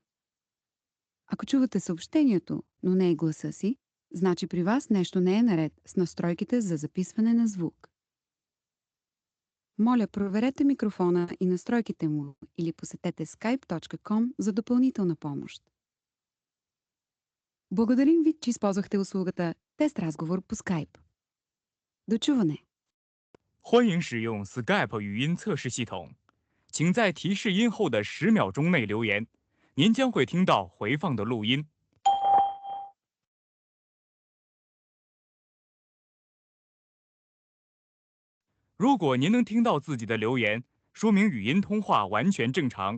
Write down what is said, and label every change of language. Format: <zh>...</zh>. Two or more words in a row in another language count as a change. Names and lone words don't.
<bg>Ако чувате съобщението, но не и гласа си, значи при вас нещо не е наред с настройките за записване на звук. Моля, проверете микрофона и настройките му или посетете skype.com за допълнителна помощ. Благодарим ви, че използвахте услугата Тест разговор по Skype. До чуване!</bg> <zh>欢迎使用 Skype 语音测试系统，请在提示音后的10秒钟内留言，您将会听到回放的录音。如果您能听到自己的留言，说明语音通话完全正常。</zh>